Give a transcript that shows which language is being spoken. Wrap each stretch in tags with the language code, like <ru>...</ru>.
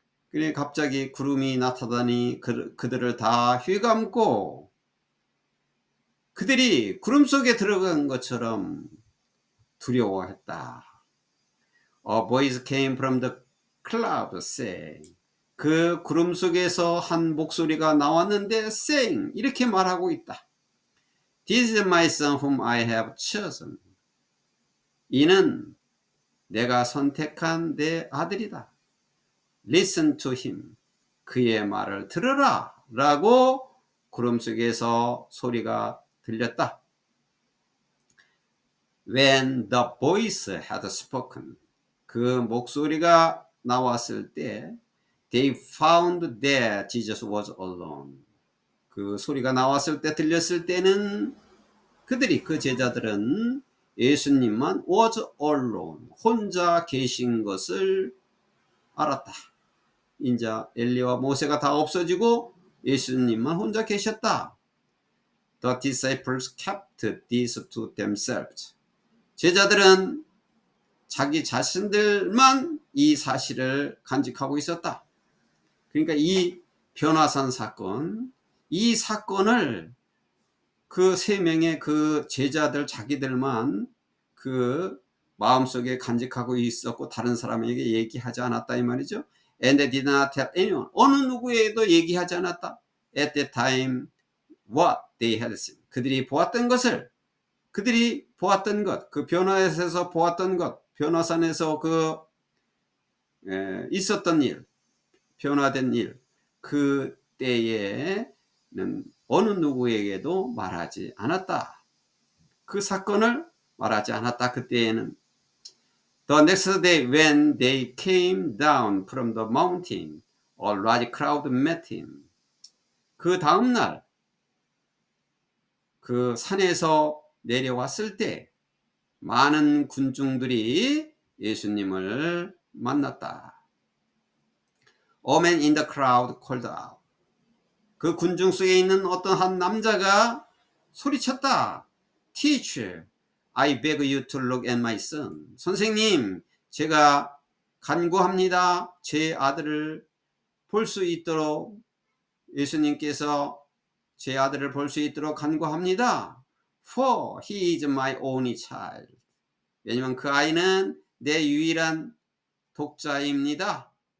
<ko>그래 갑자기 구름이 나타나니 그들을 다 휘감고 그들이 구름 속에 들어간 것처럼 두려워했다.</ko> <en>A voice came from the cloud saying,</en> <ko>그 구름 속에서 한 목소리가 나왔는데 saying, 이렇게 말하고 있다.</ko> <en>This is my son whom I have chosen.</en> <ko>이는 내가 선택한 내 아들이다.</ko> <en>Listen to him.</en> <ko>그의 말을 들으라 라고 구름 속에서 소리가 들렸다.</ko> <en>When the voice had spoken,</en> <ko>그 목소리가 나왔을 때</ko> <en>they found that Jesus was alone.</en> <ko>그 소리가 나왔을 때 들렸을 때는 그들이 그 제자들은 예수님만</ko> <en>was alone,</en> <ko>혼자 계신 것을 알았다. 이제 엘리와 모세가 다 없어지고 예수님만 혼자 계셨다.</ko> <en>The disciples kept this to themselves.</en> <ko>제자들은 자기 자신들만 이 사실을 간직하고 있었다. 그러니까 이 변화산 사건, 이 사건을 그 세 명의 그 제자들 자기들만 그 마음속에 간직하고 있었고 다른 사람에게 얘기하지 않았다 이 말이죠.</ko> <en>And they did not tell anyone.</en> <ko>어느 누구에도 얘기하지 않았다.</ko> <en>At that time what they had seen.</en> <ko>그들이 보았던 것을, 그들이 보았던 것, 그 변화에서 보았던 것, 변화산에서 그 있었던 일, 변화된 일, 그 때에는 어느 누구에게도 말하지 않았다. 그 사건을 말하지 않았다. 그때에는</ko> <en>The next day when they came down from the mountain, a large crowd met him.</en> <ko>그 다음날 그 산에서 내려왔을 때 많은 군중들이 예수님을 만났다.</ko> <en>A man in the crowd called out.</en> <ko>그 군중 속에 있는 어떤 한 남자가 소리쳤다.</ko> <en>Teacher, I beg you to look at my son.</en> <ko>선생님, 제가 간구합니다. 제 아들을 볼 수 있도록, 예수님께서 제 아들을 볼 수 있도록 간구합니다.</ko> <en>For he is my only child.</en> <ko>왜냐면 그 아이는 내 유일한 독자입니다.</ko>